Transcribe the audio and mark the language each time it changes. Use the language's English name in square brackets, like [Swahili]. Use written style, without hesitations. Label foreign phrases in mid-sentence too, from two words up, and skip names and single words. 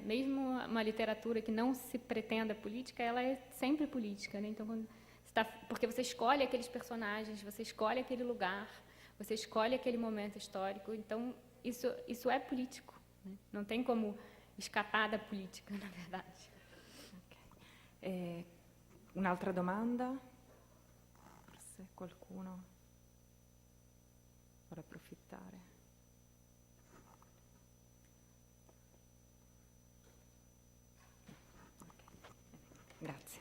[Portuguese] Mesmo uma literatura que não se pretenda política, ela é sempre política, né? Então, porque você escolhe aqueles personagens, você escolhe aquele lugar, você escolhe aquele momento histórico, então isso é político, né? Não tem como escapar da política, na verdade. [Italian] Okay. Un'altra domanda? Forse qualcuno vuole approfittare? Okay. Grazie.